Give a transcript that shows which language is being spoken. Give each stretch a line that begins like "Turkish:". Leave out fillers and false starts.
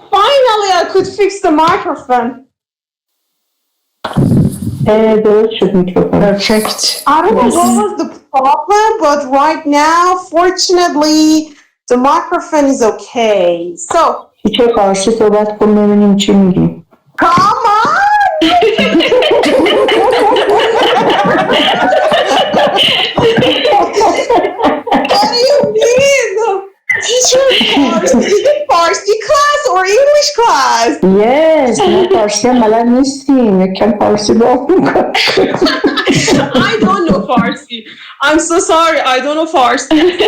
English: Finally, I could fix the microphone.
Persian: درست شد میکروفون.
English: Perfect. I don't know what was the problem, but right now, fortunately, the microphone is okay. So,
Persian: چه فارسی صحبت کن ببینیم چی میگی.
English: come on! What do you mean? Teacher, Farsi class or English class?
Persian: Yes, ما فارسی هم بلد نیستیم. یکم فارسی با میکنم.
English: I don't know Farsi. I'm so sorry, I don't know Farsi.